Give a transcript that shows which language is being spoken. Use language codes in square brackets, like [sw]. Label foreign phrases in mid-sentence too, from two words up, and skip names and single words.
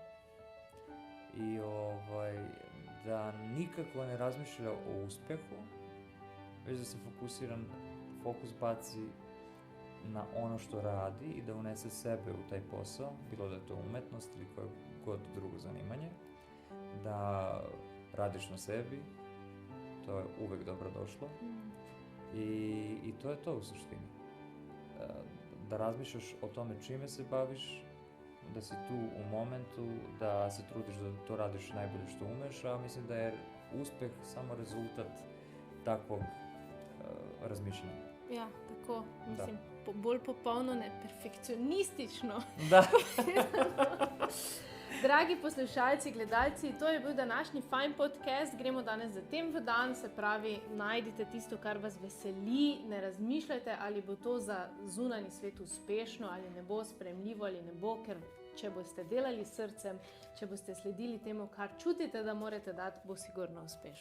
[sr] I da nikako ne razmišlja o uspehu, već da se fokus baci na ono što radi i da unese sebe u taj posao, bilo da je to umetnost ili koje god drugo zanimanje, da radiš na sebi, to je uvek dobro došlo i to je to u suštini. Da razmišljaš o tome čime se baviš, da si tu u momentu, da se trudiš da to radiš najbolje što umeš, a mislim da je uspeh samo rezultat takvog razmišljanja. [sl] Ja, tako, mislim, bolj popolno, ne perfekcionistično. Da. Dragi poslušalci, gledalci, to je bil današnji Fajn podcast. Gremo danes za tem v dan, se pravi, najdite tisto, kar vas veseli, ne razmišljajte, ali bo to za zunanji svet uspešno, ali ne bo sprejemljivo, ali ne bo, ker če boste delali s srcem, če boste sledili temu, kar čutite, da morate dati, bo sigurno uspešno.